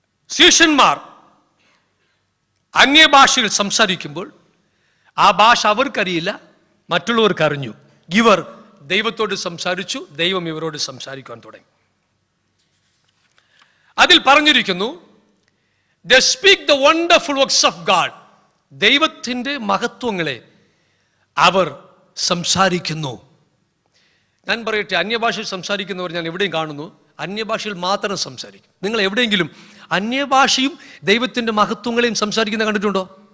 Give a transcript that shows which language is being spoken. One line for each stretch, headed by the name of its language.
Malayalam: ശിഷ്യന്മാർ അന്യഭാഷയിൽ സംസാരിക്കുമ്പോൾ ആ ഭാഷ അവർക്കറിയില്ല, മറ്റുള്ളവർക്ക് അറിഞ്ഞു. ഇവർ ദൈവത്തോട് സംസാരിച്ചു, ദൈവം ഇവരോട് സംസാരിക്കാൻ തുടങ്ങി. അതിൽ പറഞ്ഞിരിക്കുന്നു,
English: they speak the wonderful works of God.
Malayalam: ദൈവത്തിൻ്റെ മഹത്വങ്ങളെ അവർ സംസാരിക്കുന്നു. ഞാൻ പറയട്ടെ, അന്യഭാഷയിൽ സംസാരിക്കുന്നവർ ഞാൻ എവിടെയും കാണുന്നു, അന്യഭാഷയിൽ മാത്രം സംസാരിക്കും. നിങ്ങൾ എവിടെയെങ്കിലും അന്യഭാഷയും ദൈവത്തിൻ്റെ മഹത്വങ്ങളെയും സംസാരിക്കുന്ന കണ്ടിട്ടുണ്ടോ?